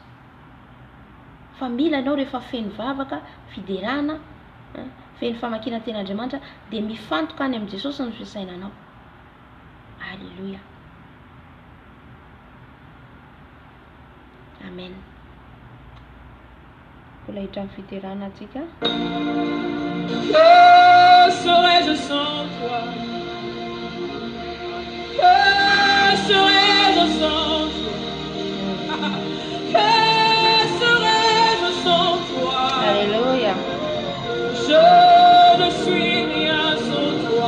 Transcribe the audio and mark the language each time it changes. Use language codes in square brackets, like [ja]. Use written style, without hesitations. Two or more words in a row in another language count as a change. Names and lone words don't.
[mg] Fa mila ianao rehefa feno vavaka fiderana, feno famakiana tenin'Andriamanitra dia mifantoka any amin'ny Jesosy ny fisainanao. Halleluja. Amen. Mbola hitrany fiderana atsika. [fr] Que serais-je sans toi? Que serais-je sans toi? Que serais-je sans toi? Alléluia. Je ne suis rien sans toi.